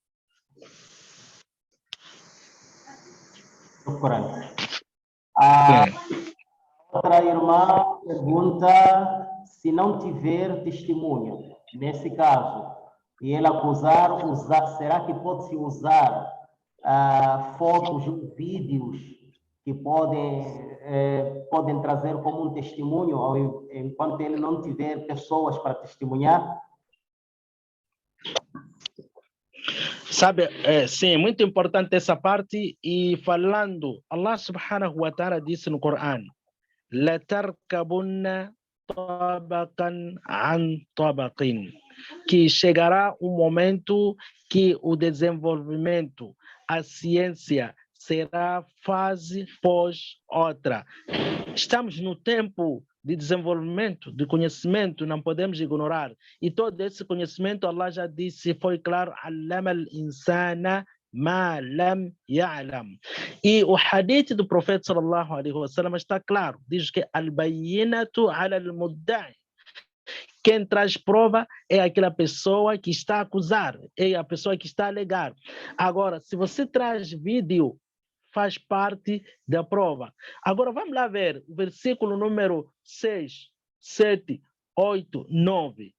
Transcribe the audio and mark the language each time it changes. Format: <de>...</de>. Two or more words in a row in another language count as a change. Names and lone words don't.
<pt>A outra irmã pergunta se não tiver testemunha, nesse caso, e ela acusar, será que pode-se usar fotos ou vídeos que podem trazer como um testemunho, enquanto ele não tiver pessoas para testemunhar? Sabe, sim, muito importante essa parte. E falando, Allah</pt> <ar>سبحانه وتعالى</ar> <pt>disse no Corão:</pt> <ar>لَتَرْكَبُنَّ طَبَقًا عَنْ طَبَقٍ.</ar> <pt>que chegará um momento que o desenvolvimento, a ciência será fase pós outra. Estamos no tempo de desenvolvimento, de conhecimento, não podemos ignorar. E todo esse conhecimento, Allah já disse, foi claro,</pt> <ar>علم الإنسان ما لم يعلم.</ar> <pt>E o hadith do profeta</pt> <ar>صلى الله عليه وسلم</ar> <pt>está claro, diz que</pt> <ar>البينة على المدعي.</ar> <pt>Quem traz prova é aquela pessoa que está a acusar, é a pessoa que está a alegar. Agora, se você traz vídeo, faz parte da prova. Agora, vamos lá ver o versículo número 6, 7, 8, 9.</pt>